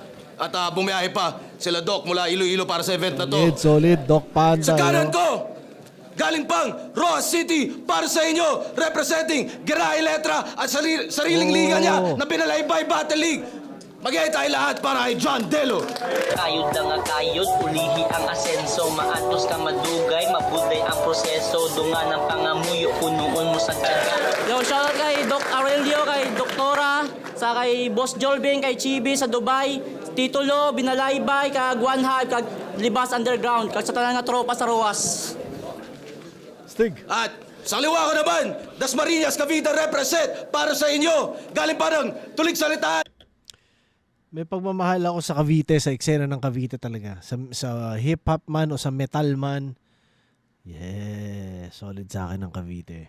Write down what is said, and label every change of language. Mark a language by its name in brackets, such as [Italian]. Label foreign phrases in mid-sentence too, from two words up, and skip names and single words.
[Filipino] At bumiyahe pa sila Doc mula Iloilo para sa event na to. Solid, Doc Panda. Sa kanan ko, galing pang Roa City para sa inyo, representing Giray Letra at sariling liga niya na Binalaybay Battle League. Mag-iay tayo lahat para kay John Delo. [Hiligaynon] Kayod na nga kayod, ulihi ang asenso. Maatos ka madugay, mabuday ang proseso. Dunga ng pangamuyo, punuon mo sa tiyaga. Yo, shoutout kay Doc Aurelio, kay Doktora, sa kay Boss Jolvin, kay Chibi sa Dubai, Titulo, Binalaybay, kag One Hive, kag Libas Underground, kag sa tanan nga tropa sa Roas. [Filipino] Stig. At sa liwa ko naman, Dasmariñas, Cavite represent para sa inyo. Galing pa ng Tulig Salitaan. May pagmamahal ako sa Cavite, sa eksena ng Cavite talaga. Sa hip-hop man o sa metal man. Yeah, solid sa akin ng Cavite.